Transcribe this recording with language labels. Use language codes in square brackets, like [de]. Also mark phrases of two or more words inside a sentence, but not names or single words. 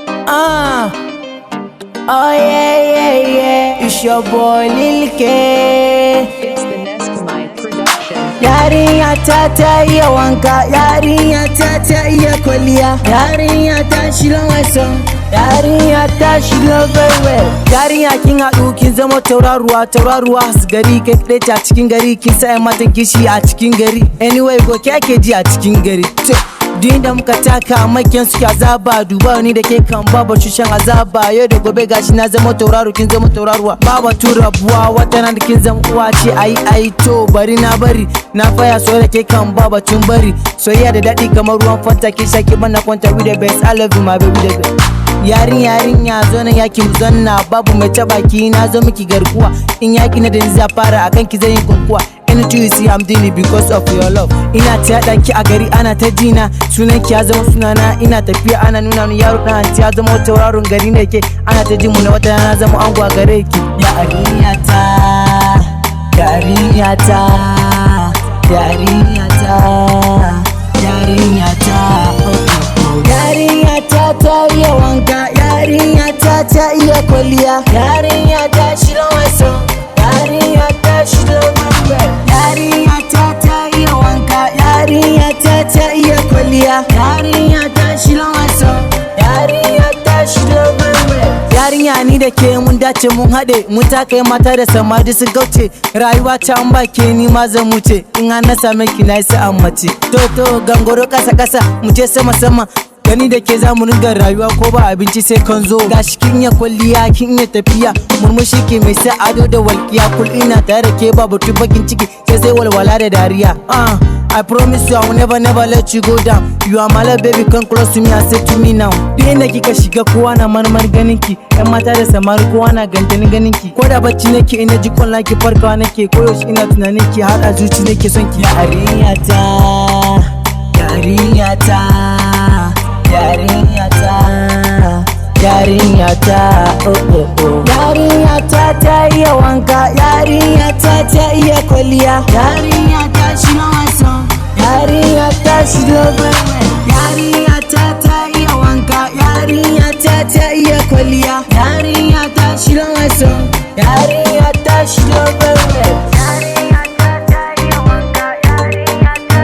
[en] Ah. Oh, yeah, yeah, yeah. It's your boy Lil K. It's the Neskamite production. [ha] Yarinya ta, ta iya wanka, yarinya ta, ta iya kwalliya, yarinya ta, [en] she love my song, [ha] yarinya ta, [en] she love very well. [ha] Yarinya kin haɗu, kin zama tauraruwa, tauraruwa has gari, kai kaɗai ce a cikin gari, kin sa ƴan matan kishi a cikin gari. Anyway, go ke ake ji a cikin gari. To, duk inda muka taka, makiyan suke azaba, duba ni da ke kan ba batu shan azaba. Yau da gobe gashi na zama tauraro, kin zama tauraruwa. Ba batu rabuwa, wata rana kin zama uwa ce, ai, ai, to, bari na bari. Na faya so da ke kan ba batun bari. Soyayya da daɗi kamar ruwan Fanta, kin sha ki bana kwanta [en] with the best. I love you, my baby, the best. [ha] Yarin, yarinya, zo nan yaki mu zanna, babu mai taɓa ki, na zo miki garkuwa. In yaki na da ni za fara, akan ki zan yi kokuwa. [en] Anything you see, I'm doing it because of your love. [ha] Ina ta yaɗa ki a gari, ana ta jina. Sunan ki ya zama sunana, ina tafiya, ana nuna min yaro ɗan anti ya zama tauraron gari ne ke. Ana ta jin mu na wata rana zama ango a gare ki. Yarinya ta, yarinya ta, yarinya ta, yarinya ta, oh, oh, oh. Yarinya ta, ta iya wanka, yarinya ta, ta iya kwalliya, yarinya ta, [en] she love my song, [ha] yarinya ta, [en] she love my well. [ha] Yarinya ta, ta iya wanka, yarinya ta, ta iya kwalliya, yarinya ta, [en] she love my song, [ha] yarinya ta, [en] she love my well. [ha] Yarinya ni da ke mun dace mun haɗe, mun taka mata da samari sun kauce, rayuwa ta an ba ke ni ma zan wuce, in har na same ki na yi sa'an mace. To, to, gangoro ƙasa, ƙasa, mu je sama, sama, gani da ke za mu ringa rayuwa ko ba abinci sai kan zo. Gashi kin iya kwalliya, kin iya tafiya, murmushi ke mai sa ado da walƙiya, kul ina tare da ke ba batu bakin ciki, sai sai walwala da dariya. [en] Ah, I promise you I will never, never let you go down. You are my love, baby, come close to me and say to me now. [ha] Duk inda kika shiga kowa na marmar ganin ki, ƴan mata da samari kowa na gantanin ganin ki. Ko da bacci nake ina ji kwallon ki farkawa nake, koyaushe ina tunanin ki har a zuci nake son ki. Yarinya ta, yarinya ta, yarinya ta, yarinya ta, oh, oh, oh. Yarinya ta, ta iya wanka, yarinya ta, ta iya kwalliya, yarinya ta, [en] she know my song, [ha] yarinya ta, [en] she love my way. [ha] Yarinya ta, ta iya wanka, yarinya ta, ta iya kwalliya, yarinya ta, [en] she love my song, [ha] yarinya ta, [en] she love my way. It's the Neskamite